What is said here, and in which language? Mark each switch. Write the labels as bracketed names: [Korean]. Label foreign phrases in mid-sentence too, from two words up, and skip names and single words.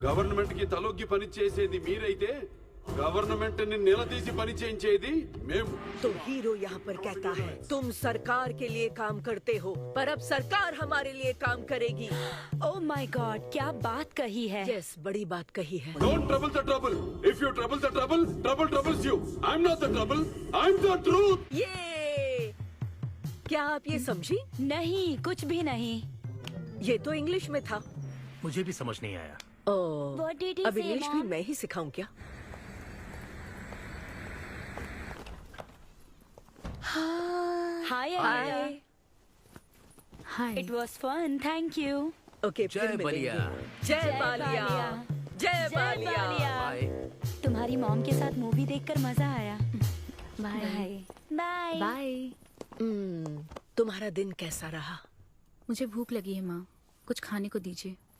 [Telugu] గవర్నమెంట్ కి తలొగ్గి పని చేసేది మీరైతే గవర్నమెంట్ని నిలదీసి పని చేయించేది మేము। [Hindi] तो हीरो यहाँ पर कहता है तुम सरकार के लिए काम करते हो, पर अब सरकार हमारे लिए काम करेगी। [English] Oh my God, [Hindi] क्या बात कही है। यस, बड़ी बात कही है। [English] Don't trouble the trouble, if you trouble the trouble, trouble troubles you. I am not the trouble, I am the truth. [Hindi] ये क्या आप ये समझी? नहीं, कुछ भी नहीं। ये तो इंग्लिश में था। मुझे भी समझ नहीं आया। [English] What did he [Hindi] अब [English] say, [Hindi] इंग्लिश भी [English] Mom? [Hindi] मैं ही सिखाऊं क्या? हाय हाय। [English] Hi. It was fun, thank you. [Hindi] ओके, जय फिर बलिया। मिलेंगे। जय बालिया, जय बालिया। तुम्हारी मॉम के साथ मूवी देखकर मजा आया। [English] bye bye [Hindi] बाय। तुम्हारा दिन कैसा रहा? मुझे भूख लगी है माँ, कुछ खाने को दीजिए।